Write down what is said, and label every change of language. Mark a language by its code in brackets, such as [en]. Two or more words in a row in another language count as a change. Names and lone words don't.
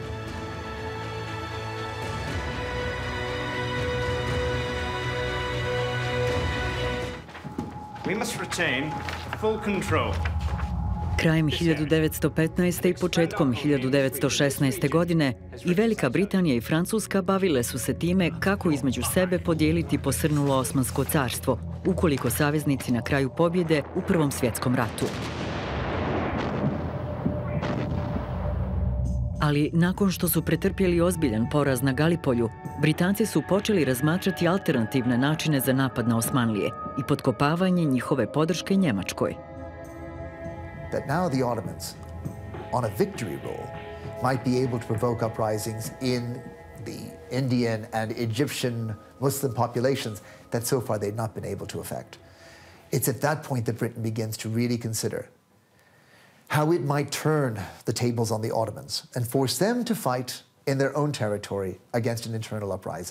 [en] We must retain full control. [hr] Krajem 1915. i početkom 1916. godine i Velika Britanija i Francuska bavile su se time kako između sebe podijeliti posrnulo Osmansko carstvo, ukoliko saveznici na kraju pobjede u Prvom svjetskom ratu. Ali nakon što su pretrpjeli ozbiljan poraz na Galipolju, Britanci su počeli razmatrati alternativne načine za napad na Osmanlije i potkopavanje njihove podrške Njemačkoj. [en] That now the Ottomans, on a victory roll, might be able to provoke uprisings in the Indian and Egyptian Muslim populations that so far they've not been able to affect. It's at that point that Britain begins to really consider how it might turn the tables on the Ottomans and force them to fight in their own territory against an internal uprising.